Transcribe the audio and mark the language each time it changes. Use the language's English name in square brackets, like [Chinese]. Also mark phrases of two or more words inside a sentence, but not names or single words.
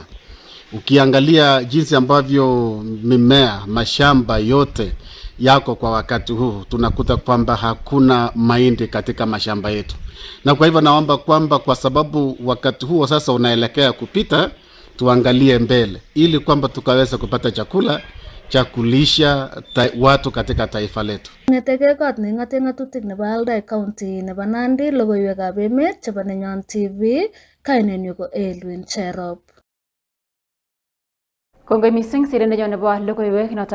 [Swahili] Ukiangalia jinsi ambavyo mimea, mashamba yote yako kwa wakati huu, tunakuta kwamba hakuna mahindi katika mashamba yetu. Na kwa hivyo naomba kwamba kwa sababu wakati huo sasa unaelekea kupita, tuangalie mbele ili kwamba tukaweza kupata chakula cha kulisha watu katika taifa letu. [Kalenjin] Ng'eteke kot neng'ate ng'atutik nebo Aldai County nebo Nandi, logoiwekab emet chebo Nenyon TV, kainenyu ko Elwin Cherop. Kongoi mising sirindenyo nebo logoiwek noton